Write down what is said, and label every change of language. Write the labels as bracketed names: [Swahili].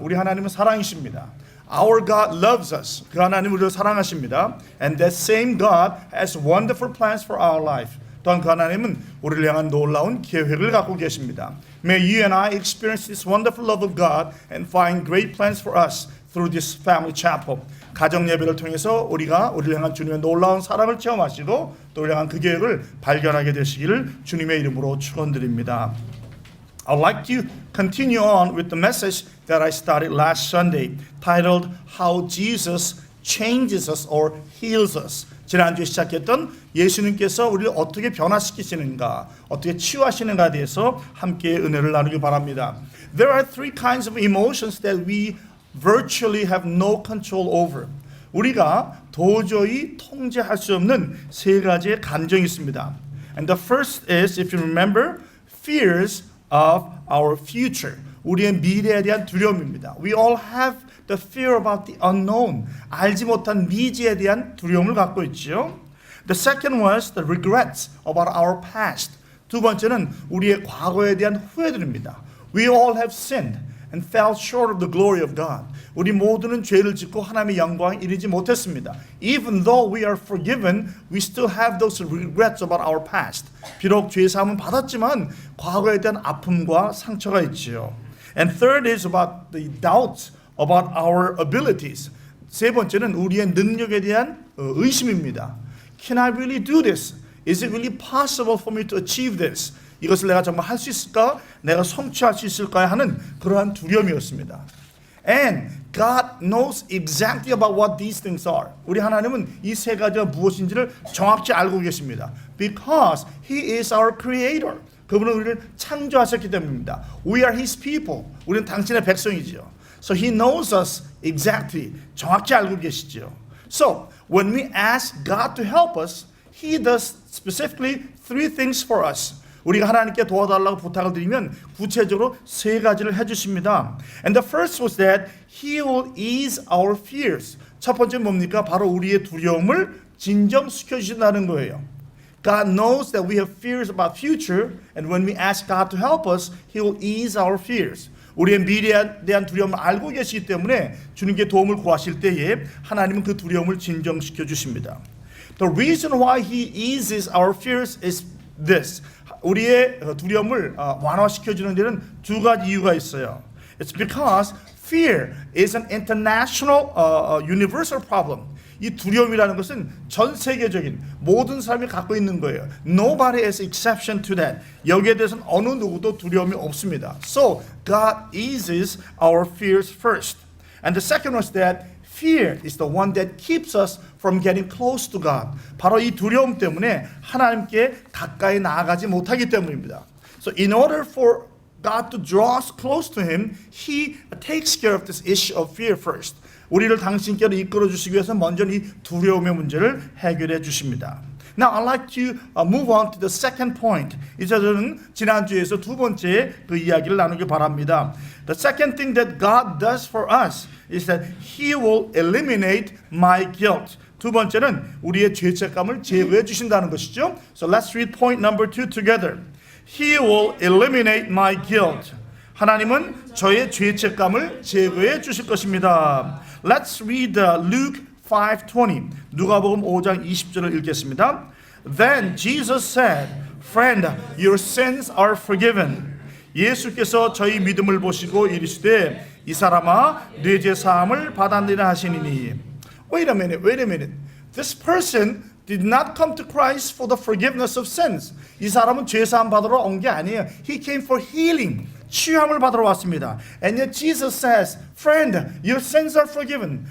[Korean] 우리 하나님은 사랑이십니다. [English] Our God loves us. [Korean] 그 하나님 우리를 사랑하십니다. [English] And that same God has wonderful plans for our life. [Korean] 또한 그 하나님은 우리를 향한 놀라운 계획을 갖고 계십니다. [English] May you and I experience this wonderful love of God and find great plans for us through this family chapel. [Korean] 가정 예배를 통해서 우리가 우리를 향한 주님의 놀라운 사랑을 체험하시고 또 우리를 향한 그 계획을 발견하게 되시기를 주님의 이름으로 축원드립니다. [English] I'd like to continue on with the message that I started last Sunday, titled How Jesus Changes Us or Heals Us. [Korean] 지난주에 시작했던 예수님께서 우리를 어떻게 변화시키시는가, 어떻게 치유하시는가에 대해서 함께 은혜를 나누기 바랍니다. [English] There are three kinds of emotions that we virtually have no control over. [Korean] 우리가 도저히 통제할 수 없는 세 가지의 감정이 있습니다. [English] And the first is, if you remember, fears of our future. [Korean] 우리의 미래에 대한 두려움입니다. [English] We all have the fear about the unknown. [Korean] 알지 못한 미지에 대한 두려움을 갖고 있지요. [English] The second was the regrets about our past. [Korean] 두 번째는 우리의 과거에 대한 후회들입니다. [English] We all have sinned and fell short of the glory of God. [Korean] 우리 모두는 죄를 짓고 하나님의 영광에 이르지 못했습니다. [English] Even though we are forgiven, we still have those regrets about our past. [Korean] 비록 죄 사함은 받았지만 과거에 대한 아픔과 상처가 있지요. [English] And third is about the doubts about our abilities. [Korean] 세 번째는 우리의 능력에 대한 의심입니다. [English] Can I really do this? Is it really possible for me to achieve this? [Korean] 이것을 내가 정말 할 수 있을까? 내가 성취할 수 있을까? 하는 그러한 두려움이었습니다. [English] And God knows exactly about what these things are. [Korean] 우리 하나님은 이 세 가지가 무엇인지를 정확히 알고 계십니다. [English] Because He is our creator. [Korean] 그분은 우리를 창조하셨기 때문입니다. [English] We are His people. [Korean] 우리는 당신의 백성이지요. [English] So He knows us exactly. [Korean] 정확히 알고 계시지요. [English] So when we ask God to help us, He does specifically three things for us. [Korean] 우리가 하나님께 도와달라고 부탁을 드리면 구체적으로 세 가지를 해주십니다. [English] And the first was that He will ease our fears. [Korean] 첫 번째는 뭡니까? 바로 우리의 두려움을 진정시켜 주신다는 거예요. [English] God knows that we have fears about future, and when we ask God to help us, He will ease our fears. [Korean] 우리의 미래에 대한 두려움을 알고 계시기 때문에 주님께 도움을 구하실 때에 하나님은 그 두려움을 진정시켜 주십니다. [English] The reason why He eases our fears is this. [Korean] 우리의 두려움을 완화시켜 주는 데는 두 가지 이유가 있어요. [English] It's because fear is an international, universal problem. [Korean] 이 두려움이라는 것은 전 세계적인 모든 사람이 갖고 있는 거예요. [English] Nobody is exception to that. [Korean] 여기에 대해서는 어느 누구도 두려움이 없습니다. [English] So God eases our fears first. And the second was that fear is the one that keeps us from getting close to God. [Korean] 바로 이 두려움 때문에 하나님께 가까이 나아가지 못하기 때문입니다. [English] So in order for God to draw us close to Him, He takes care of this issue of fear first. [Korean] 우리를 당신께로 이끌어 주시기 위해서 먼저 이 두려움의 문제를 해결해 주십니다. [English] Now I'd like to move on to the second point. [Korean] 이제 저는 지난주에서 두 번째 그 이야기를 나누기 바랍니다. [English] The second thing that God does for us is that He will eliminate my guilt. [Korean] 두 번째는 우리의 죄책감을 제거해 주신다는 것이죠. [English] So let's read point number 2 together. He will eliminate my guilt. [Korean] 하나님은 저의 죄책감을 제거해 주실 것입니다. [English] Let's read Luke 5:20. [Korean] 누가복음 5장 20절을 읽겠습니다. [English] Then Jesus said, "Friend, your sins are forgiven." [Korean] 예수께서 저희 믿음을 보시고 이르시되 이 사람아 네 죄 사함을 받았느니라 하시니니. [English] Wait a minute. This person did not come to Christ for the forgiveness of sins. [Korean] 이 사람은 죄 사함 받으러 온 게 아니에요. [English] He came for healing. [Korean] 치유함을 받으러 왔습니다. [English] And yet Jesus says, "Friend, your sins are forgiven."